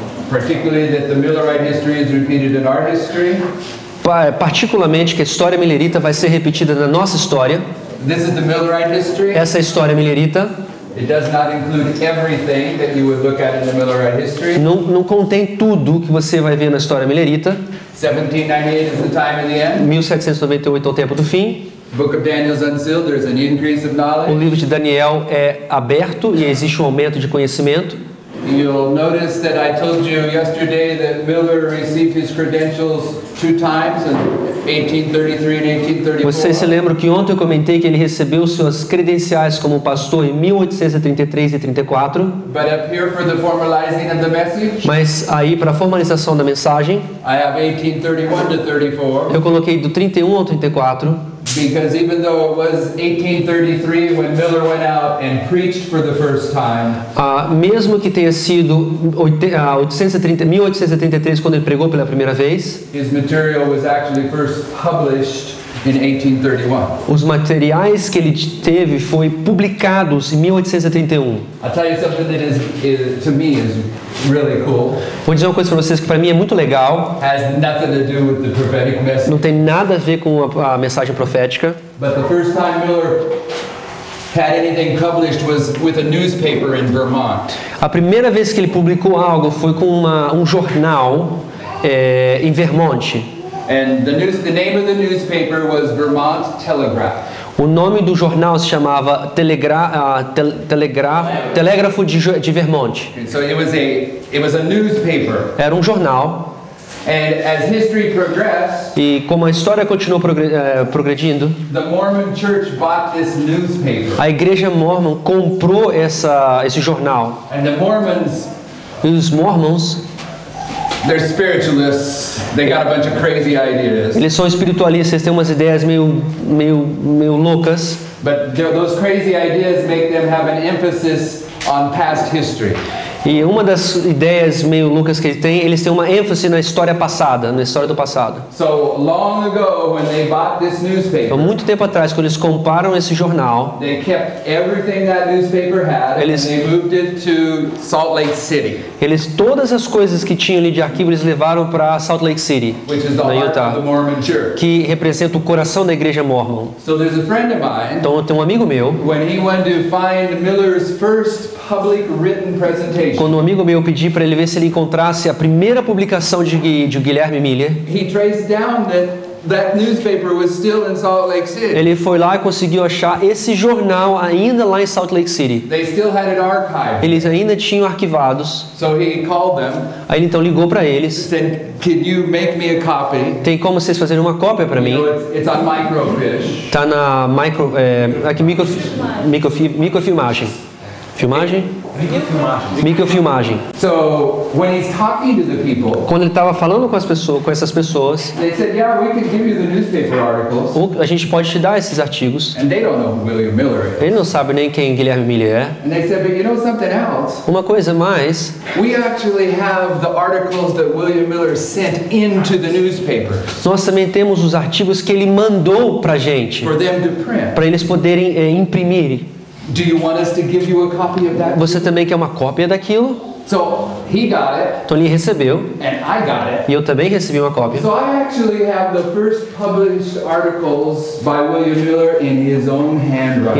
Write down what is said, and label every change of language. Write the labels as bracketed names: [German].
[English] Particularly that the Millerite history is repeated in our history. [Portuguese] Particularmente que a história millerita vai ser repetida na nossa história. [English] This is the Millerite history. [Portuguese] Essa é a história millerita. [English] It does not include everything that you would look at in the Millerite history. [Portuguese] Não contém tudo que você vai ver na história millerita. [English] 1798 is the time of the end. [Portuguese] 1798 é o tempo do fim. [English] Book of Daniel is unsealed. There's an increase of knowledge. [Portuguese] O livro de Daniel é aberto e existe um aumento de conhecimento. [English] You'll notice that I told you yesterday that Miller received his credentials 2 times in 1833 and 1834. [Portuguese] Vocês se lembram que ontem eu comentei que ele recebeu suas credenciais como pastor em 1833 e 34. [English] But up here for the formalizing of the message, [Portuguese] Mas aí para a formalização da mensagem, [English] I have 1831 to 34. [Portuguese] eu coloquei do 31 ao 34. [English] Because even though it was 1833 when Miller went out and preached for the first time, [Portuguese] Mesmo que tenha sido 1833 quando ele pregou pela primeira vez, [English] his material was actually first published in 1831. [Portuguese] os materiais que ele teve foi publicados em 1831. [English] I'll tell you something that is to me is really cool. [Portuguese] Vou dizer uma coisa para vocês que para mim é muito legal. [English] Has nothing to do with the prophetic message. [Portuguese] Não tem nada a ver com a mensagem profética. [English] But the first time Miller had anything published was with a newspaper in Vermont. [Portuguese] A primeira vez que ele publicou algo foi com um jornal em Vermont. [English] And the name of the newspaper was Vermont Telegraph. [Portuguese] O nome do jornal se chamava Telégrafo de Vermont. [English] And so it was a newspaper. [Portuguese] Era um jornal. [English] And as history progressed, [Portuguese] E como a história continuou progredindo, [English] the Mormon Church bought this newspaper. [Portuguese] a igreja mormon comprou esse jornal. [English] And the Mormons, [Portuguese] E os mormons, [English] they're spiritualists. They got a bunch of crazy ideas. [Portuguese] eles são espiritualistas, eles têm umas ideias meio loucas. [English] But those crazy ideas make them have an emphasis on past history. [Portuguese] E uma das ideias meio loucas que eles têm uma ênfase na história passada, na história do passado. [English] So long ago, when they bought this newspaper, [Portuguese] Então, muito tempo atrás, quando eles compraram esse jornal, [English] they kept everything that newspaper had, and they moved it to Salt Lake City, [Portuguese] todas as coisas que tinham ali de arquivo, eles levaram para Salt Lake City, [English] which is the [Portuguese] na [English] heart [Portuguese] Utah, [English] of the Mormon Church. [Portuguese] que representa o coração da igreja mormon. [English] So there's a friend of mine. [Portuguese] Então, tem um amigo meu, [English] When he wanted to find Miller's first public written presentation, [Portuguese] quando um amigo meu pedi para ele ver se ele encontrasse a primeira publicação de Guilherme Miller, [English] he traced down that newspaper was still in Salt Lake City. [Portuguese] ele foi lá e conseguiu achar esse jornal ainda lá em Salt Lake City. [English] They still had it archived. [Portuguese] Eles ainda tinham arquivados. [English] So he called them, [Portuguese] Aí ele então ligou para eles. [English] said, "Can you make me a copy? [Portuguese] Tem como vocês fazerem uma cópia para [English] You [Portuguese] mim? [English] know, it's on microfiche." [Portuguese] Tá na microfilmagem. Filmagem? Microfilmagem. [English] So when he's talking to the people, [Portuguese] Quando ele estava falando com essas pessoas, [English] they said, "Yeah, we can give you the newspaper articles." [Portuguese] a gente pode te dar esses artigos. [English] And they don't know who William Miller is. [Portuguese] Ele não sabe nem quem Guilherme Miller é. [English] And they said, "But you know something else? [Portuguese] Uma coisa mais, [English] We actually have the articles that William Miller sent into the newspaper [Portuguese] nós também temos os artigos que ele mandou para gente, [English] for them to print. [Portuguese] para eles poderem imprimir. [English] Do you want us to give you a copy of that?" [Portuguese] Você também quer uma cópia daquilo? [English] So he got it, [Portuguese] Então ele recebeu, [English] and I got it. [Portuguese] e eu também recebi uma cópia. [English] So I actually have the first published articles by William Miller in his own handwriting.